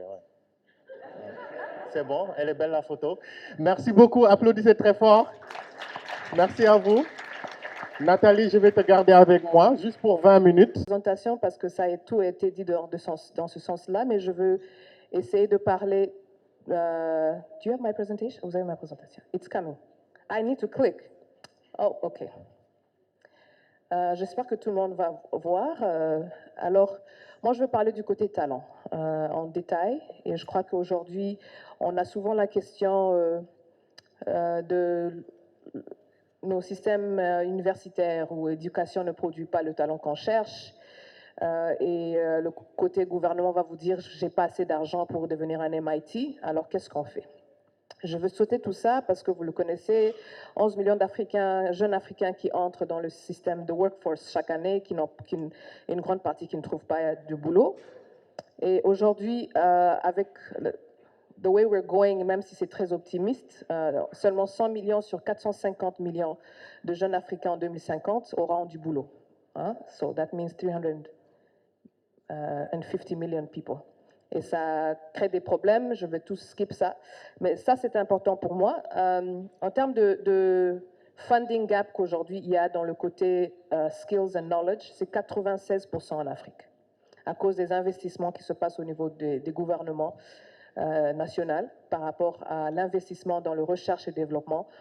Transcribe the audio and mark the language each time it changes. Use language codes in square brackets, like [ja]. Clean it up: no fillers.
[fr] Ouais. C'est bon, elle est belle la photo. Merci beaucoup, applaudissez très fort. Merci à vous. Nathalie, je vais te garder avec moi, juste pour 20 minutes. Présentation, parce que ça a tout été dit dans ce sens-là, mais je veux essayer de parler. [en] Do you have my presentation? [fr] Vous avez ma présentation? [en] It's coming. I need to click. Oh, OK. [fr] J'espère que tout le monde va voir. Alors, moi, je veux parler du côté talent en détail. Et je crois qu'aujourd'hui, on a souvent la question de nos systèmes universitaires où l'éducation ne produit pas le talent qu'on cherche. Et le côté gouvernement va vous dire, j'ai pas assez d'argent pour devenir un MIT, alors qu'est-ce qu'on fait? Je veux sauter tout ça parce que vous le connaissez, 11 millions d'Africains, jeunes Africains qui entrent dans le système de workforce chaque année, une grande partie qui ne trouvent pas de boulot. Et aujourd'hui, avec [en] the way we're going, [fr] même si c'est très optimiste, seulement 100 millions sur 450 millions de jeunes Africains en 2050 auront du boulot. Hein? [en] So that means 350 million people. [fr] Et ça crée des problèmes, je vais tout skip ça. Mais ça, c'est important pour moi. En termes de funding gap qu'aujourd'hui il y a dans le côté [en] skills and knowledge, [fr] c'est 96% en Afrique, à cause des investissements qui se passent au niveau des gouvernements nationaux par rapport à l'investissement dans le recherche et développement.